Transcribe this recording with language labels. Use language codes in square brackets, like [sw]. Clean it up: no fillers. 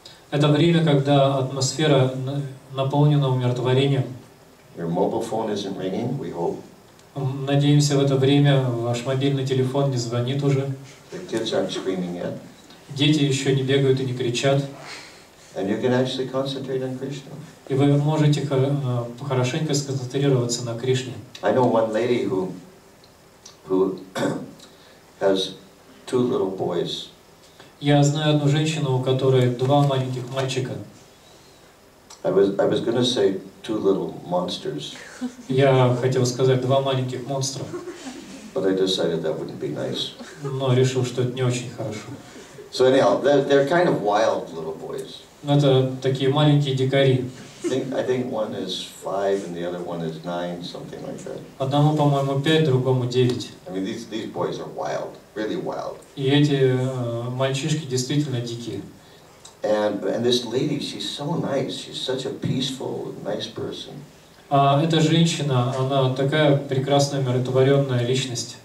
[ru] Это время, когда атмосфера наполнена умиротворением. [en] Your mobile phone isn't ringing, we hope. [ru] Надеемся, в это время ваш мобильный телефон не звонит уже. [en] The kids aren't screaming yet. [ru] Дети еще не бегают и не кричат. [en] And you can actually concentrate on Krishna. [ru] И вы можете хорошенько сконцентрироваться на Кришне. [en] I know one lady who has 2 little boys. [ru] Я знаю одну женщину, у которой 2 маленьких мальчика. [en] I was going to say 2 little monsters. [ru] Я хотел сказать 2 маленьких монстра. [en] But I decided that wouldn't be nice. [ru] Но решил, что это не очень хорошо. [en] So anyhow, they're kind of wild little boys. [ru] Это такие маленькие дикари. [en] I think one is 5 and the other one is 9, something like that. [ru] Одному, по-моему, 5, другому 9. [en] I mean, these boys are wild, really wild. [ru] И эти мальчишки действительно дикие. [en] And this lady, she's so nice. She's such a peaceful, nice person. [ru] А эта женщина, она такая прекрасная, умиротворенная личность.